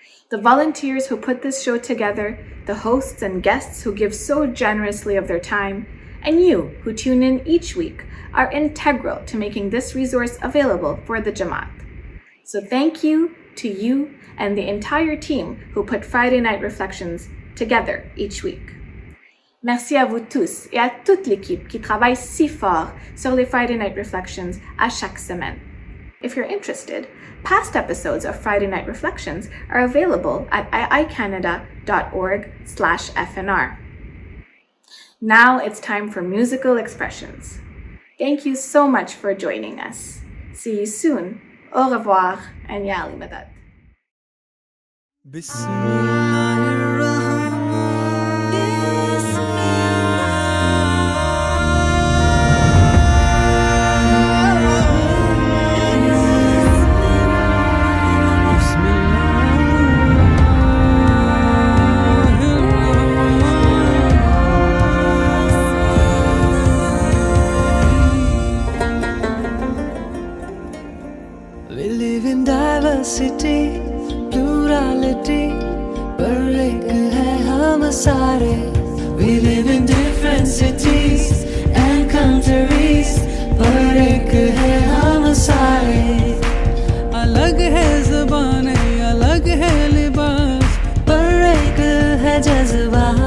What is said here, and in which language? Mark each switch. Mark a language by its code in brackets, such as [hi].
[en] The volunteers who put this show together, the hosts and guests who give so generously of their time, and you who tune in each week are integral to making this resource available for the Jamat. So thank you to you and the entire team who put Friday Night Reflections together each week. [fr] Merci à vous tous et à toute l'équipe qui travaille si fort sur les Friday Night Reflections à chaque semaine. [en] If you're interested, past episodes of Friday Night Reflections are available at iicanada.org/FNR. Now it's time for musical expressions. Thank you so much for joining us. See you soon. [fr] Au revoir [en] and Ya Ali Madad. Diversity, plurality, [hi] पर एक है हम सारे. [en] We live in different cities and countries, [hi] पर एक है हम सारे. अलग है ज़बानें, अलग है लिबास, पर एक है जज़्बा.